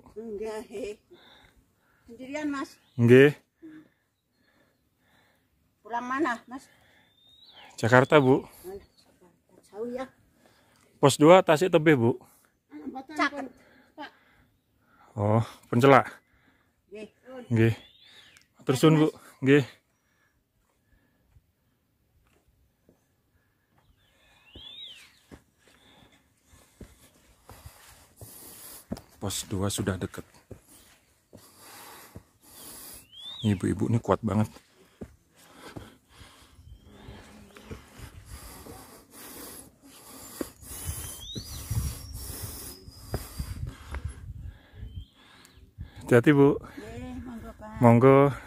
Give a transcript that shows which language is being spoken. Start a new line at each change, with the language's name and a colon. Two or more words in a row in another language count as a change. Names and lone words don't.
Indonesian: Enggak, sendirian mas. Nggih. Pulang mana mas? Jakarta bu. Jauh ya. Pos 2 Tasik Tebeh bu. Caket. Oh, Pencelak. Nggih. Nggih. Tersun bu. Nggih. Pos 2 sudah dekat. Ibu-ibu ini kuat banget. Hati-hati bu. Monggo Pak. Monggo.